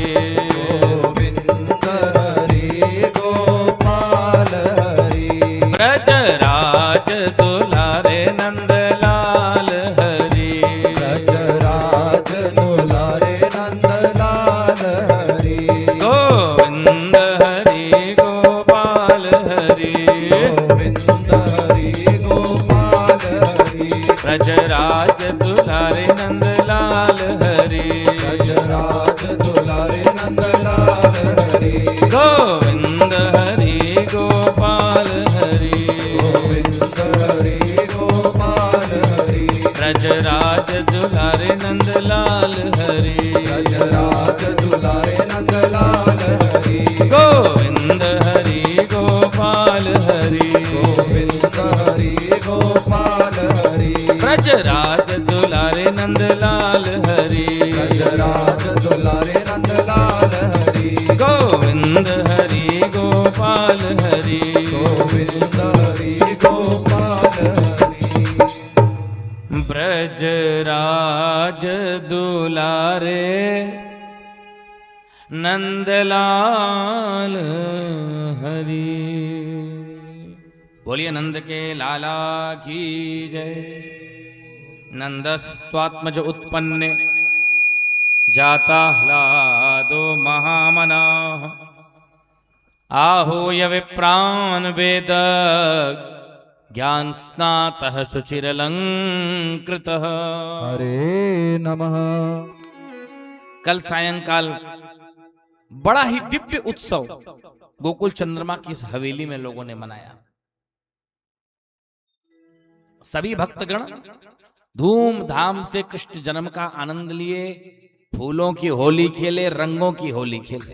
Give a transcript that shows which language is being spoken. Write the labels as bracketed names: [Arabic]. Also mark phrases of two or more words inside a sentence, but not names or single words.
[Hindi] गोविंद हरि गोपाल हरि। ब्रजराज दुलारे नंदलाल हरि। ब्रजराज दुलारे नंदलाल हरि। गोविंद हरि गोपाल हरि। गोविंद हरि गोपाल हरि। ब्रजराज दुलारे नंदलाल हरि। ब्रजराज दुलारे नंदलाल हरि। गोविंद हरि गोपाल हरि। गोविंद हरि गोपाल हरि। ब्रजराज दुलारे नंदलाल हरि। ब्रजराज दुलारे नंदलाल हरि। गोविंद हरि गोपाल हरि। गोविंद हरि गोपाल हरि। ब्रजराज दुलारे नंदलाल हरि। ब्रजराज दुलारे नंदलाल हरि। गोविंद हरि गोपाल हरि। गोविंद हरि गोपाल हरि। ब्रजराज दुलारे नंदलाल हरि। बोलिए नंद के लाला की जय। [Sanskrit] नंदस्त्वात्मज उत्पन्ने जाता ह्लादो महामना। आहूय विप्रान् वेद ज्ञान स्नातः शुचिरलंकृतः। हरे नमः। [Hindi] कल सायंकाल बड़ा ही दिव्य उत्सव गोकुल चंद्रमा की इस हवेली में लोगों ने मनाया। सभी भक्तगण धूमधाम से कृष्ण जन्म का आनंद लिए, फूलों की होली खेले, रंगों की होली खेले।